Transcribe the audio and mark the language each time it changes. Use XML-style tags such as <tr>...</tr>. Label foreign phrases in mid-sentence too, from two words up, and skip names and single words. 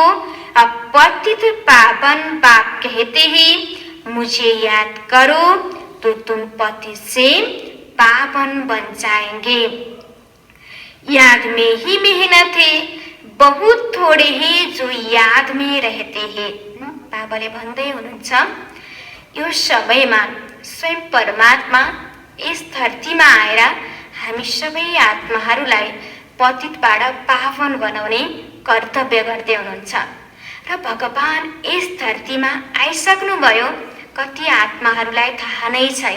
<hi>अब पतित पावन बाप कहते हैं मुझे याद करो तो तुम पति से पावन बन जाएंगे। याद में ही मेहनत है, बहुत थोड़े हैं जो याद में रहते हैं।</hi> <ne>बाबाले भन्दै हुनुहुन्छ यो समयमा स्वयं परमात्मा यस धरतीमा आएर हामी सबै आत्माहरूलाई पतितबाट पावन बनाउने कर्तव्य गर्दै हुनुहुन्छ। र भगवान यस धरतीमा आइसक्नुभयो, कति आत्माहरूलाई थाहा नै छैन।</ne>